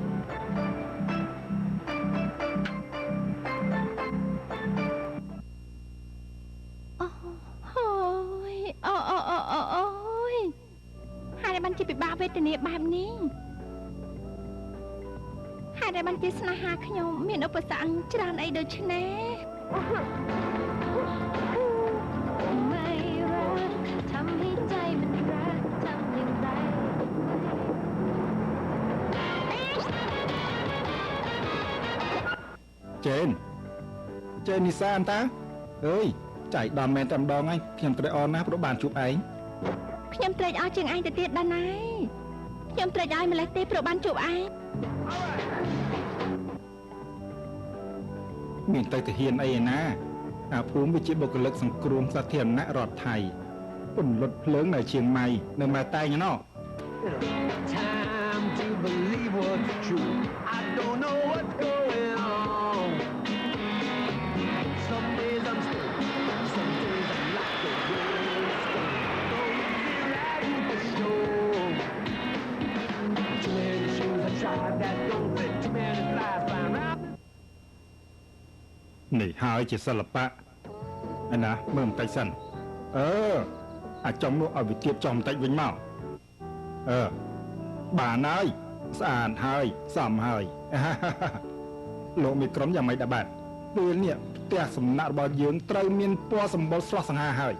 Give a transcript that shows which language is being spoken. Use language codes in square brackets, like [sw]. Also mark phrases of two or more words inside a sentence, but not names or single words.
[km] អូយហើយបានជាពិបាកវេទនាបែបនេះ ហេេតុដែលបានជាស្នេហាខ្ញុំមានឧបសគ្គច្រើនអីដូច្នេះ [th] ไม่รักทำให้ใจมันรักทำอย่างไร [km] ចេននីសាអន្តើអើយចៃដល់មែនតែម្ដងហើយខ្ញុំត្រេកអរណាស់ព្រោះបានជួបឯង ខ្ញុំត្រេកអរជាងឯងទៅទៀតដល់ណាខ្ញុំត្រេកអរម្លេះទេព្រោះបានជួបឯង មានទៅទាហានអីឯណាអាភូមិវាជាបុគ្គលិកសង្គ្រោះសាធារណៈរដ្ឋថៃពន្លត់ភ្លើងនៅជាងម៉ៃនៅម៉ែតែងណោះ [en] Time to believe what's true. I don't know what's going on. Some days I'm straight, some days I'm like a ghost. Don't feel right with the show. Too many shoes I tried that don't fit. Too many flies flying round. [km] នេះហើយជាសិល្បៈឯណាមើលបន្តិចសិនអាចចំនោះឲ្យវាទៀតចំបន្តិចវិញមកបានហើយស្អាតហើយសមហើយ លោកមីក្រុមយ៉ាងម៉េចដែរបាទពេលនេះផ្ទះសំណាក់របស់យើងត្រូវមានពណ៌សម្បុរស្រស់សង្ហាហើយ